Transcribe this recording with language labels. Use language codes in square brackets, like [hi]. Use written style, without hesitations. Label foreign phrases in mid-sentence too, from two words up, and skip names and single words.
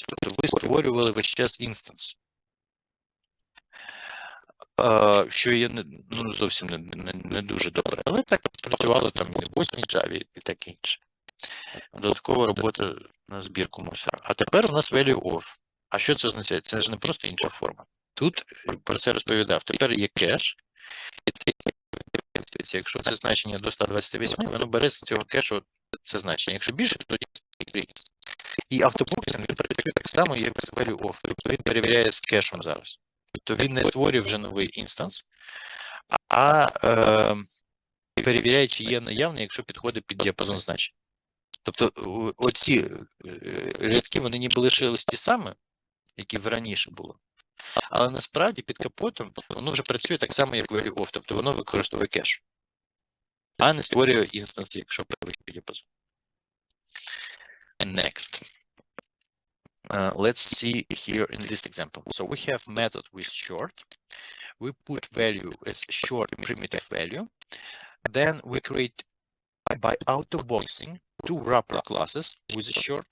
[uk] Тобто ви створювали весь час інстанс. Що є зовсім не дуже добре. Але так працювало там і в 8 Java і таке інше. Додаткова робота на збірку мусора. А тепер у нас [en] value of. [uk] А що це означає? Це ж не просто інша форма. Тут про це розповідав. Тепер є кеш. Якщо це значення до 128, воно бере з цього кешу це значення. Якщо більше, то І автобоксинг він працює так само, як з [en] value of. [uk] Тобто він перевіряє з кешем зараз. Тобто він не створює вже новий інстанс, а перевіряє, чи є наявний, якщо підходить під діапазон значень. Тобто оці рядки, вони ніби лишились ті самі, які раніше було. Але насправді під капотом воно вже працює так само, як [en] value of, [uk] тобто воно використовує кеш, а не створює інстанс, якщо перевіряє під діапазон. [en] Next. Let's see here in this example. So we have method with short. We put value as short primitive value. Then we create by autoboxing two wrapper classes with a short.